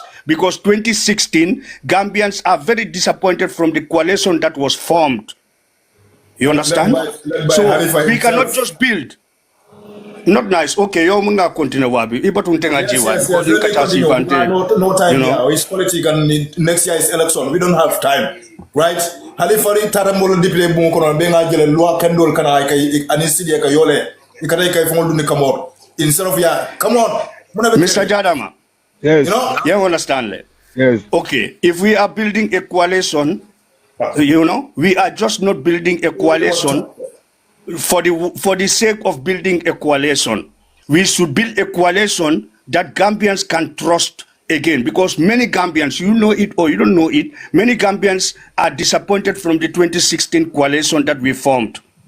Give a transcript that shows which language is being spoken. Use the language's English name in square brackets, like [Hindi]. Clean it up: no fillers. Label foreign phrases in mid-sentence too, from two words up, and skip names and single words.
[English] Because 2016, Gambians are very disappointed from the coalition that was formed. You understand? So we cannot just build. Not nice. [Mandingo] Okay, yo munga continue wabi. Iba tuntenga jiwa. [English] No time now. It's politics and next year is election. We don't have time. Right? [Mandingo] Halifari taramolo diple bungo kono benga jele loi kendol kana kai anisidi ka yole. Ikata kai fondu ni kamor. [English] Instead of come on. Mr. Jadama. Yes. You know? You understand? Yes. Okay, if we are building a coalition, we are just not building a coalition for the sake of building a coalition. We should build a coalition that Gambians can trust again, because many Gambians, you know it or you don't know it, many Gambians are disappointed from the 2016 coalition that we formed.